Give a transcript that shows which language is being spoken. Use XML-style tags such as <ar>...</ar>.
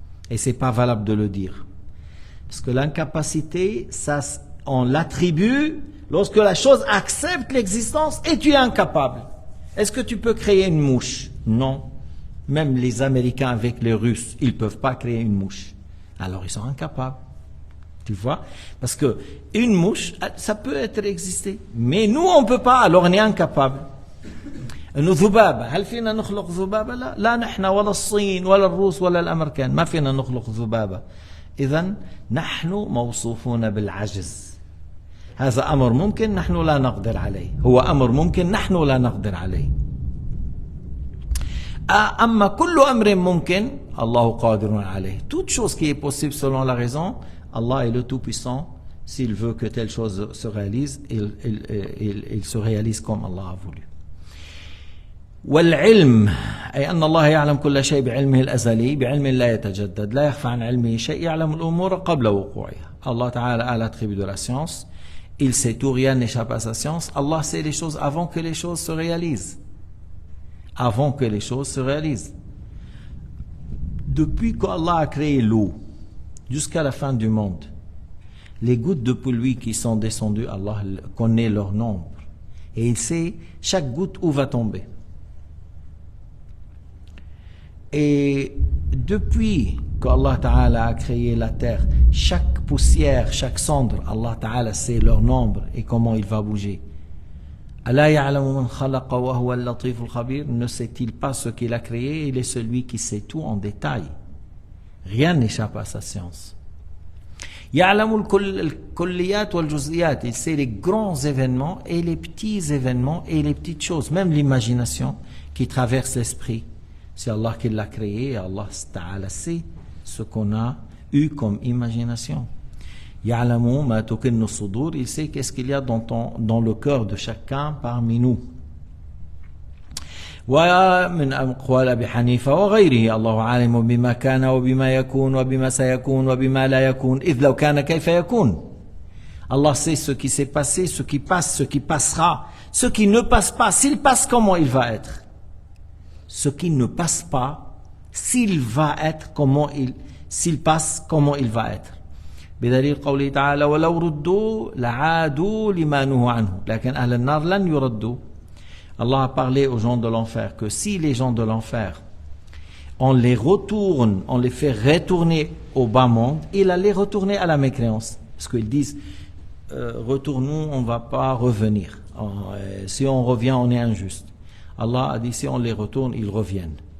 <fr>Et c'est pas valable de le dire. Parce que l'incapacité, ça, on l'attribue lorsque la chose accepte l'existence et tu es incapable. Est-ce que tu peux créer une mouche? Non. Même les Américains avec les Russes, ils ne peuvent pas créer une mouche. Alors ils sont incapables. Tu vois? Parce que une mouche, ça peut être existé. Mais nous, on ne peut pas, alors on est incapable.</fr> <ar>إنه ذبابة هل فينا نخلق ذبابة؟ لا لا نحن ولا الصين ولا الروس ولا الأمريكان ما فينا نخلق ذبابة. إذن نحن موصوفون بالعجز. هذا أمر ممكن نحن لا نقدر عليه. هو أمر ممكن نحن لا نقدر عليه. أما كل أمر ممكن الله قادر عليه.</ar> <fr>Toute chose qui est possible selon la raison, Allah est le tout-puissant. S'il veut que telle chose se réalise, il se réalise comme Allah a voulu.</fr> <ar>والعلم أي أن الله يعلم كل شيء بعلمه الأزلي بعلم لا يتجدد لا يخفى عن علمه شيء يعلم الأمور قبل وقوعها.</ar> <fr>Allah Ta'ala a l'attribut de la science, il sait tout, rien n'échappe à sa science. Allah sait les choses avant que les choses se réalisent. Avant que les choses se réalisent. Depuis qu'Allah a créé l'eau jusqu'à la fin du monde, les gouttes de pluie qui sont descendues, Allah connaît leur nombre et il sait chaque goutte où va tomber. Et depuis qu'Allah Ta'ala a créé la terre, chaque poussière, chaque cendre, Allah Ta'ala sait leur nombre et comment il va bouger.</fr> <ar>ألا يعلم من خلق وهو اللطيف الخبير.</ar> <fr>Ne sait-il pas ce qu'il a créé? Il est celui qui sait tout en détail. Rien n'échappe à sa science.</fr> <ar>يعلم الكليات والجزئيات.</ar> <fr>Il sait les grands événements et les petits événements et les petites choses, même l'imagination qui traverse l'esprit. C'est Allah qui l'a créé et Allah Ta'ala sait ce qu'on a eu comme imagination.</fr> <ar>يعلم ما تكن الصدور.</ar> <fr>Il sait qu'est-ce qu'il y a dans le cœur de chacun parmi nous.</fr> <ar>ومن أقوال أبي حنيفة وغيره الله عالم بما كان وبما يكون وبما سيكون وبما لا يكون إذ لو كان كيف يكون.</ar> <fr>Allah sait ce qui s'est passé, ce qui passe, ce qui passera, ce qui ne passe pas, s'il passe, comment il va être. Ce qui ne passe pas, s'il va être, s'il passe, comment il va être.</fr> <ar>بدليل قوله تعالى ولو ردوا لعادوا لما نهوا عنه لكن أهل النار لن يردوا.</ar> <fr>Allah a parlé aux gens de l'enfer que si les gens de l'enfer, on les retourne, on les fait retourner au bas monde, il allait retourner à la mécréance. Parce qu'ils disent, retournons, on ne va pas revenir. Si on revient, on est injuste. Allah a dit, si on les retourne, ils reviennent.</fr>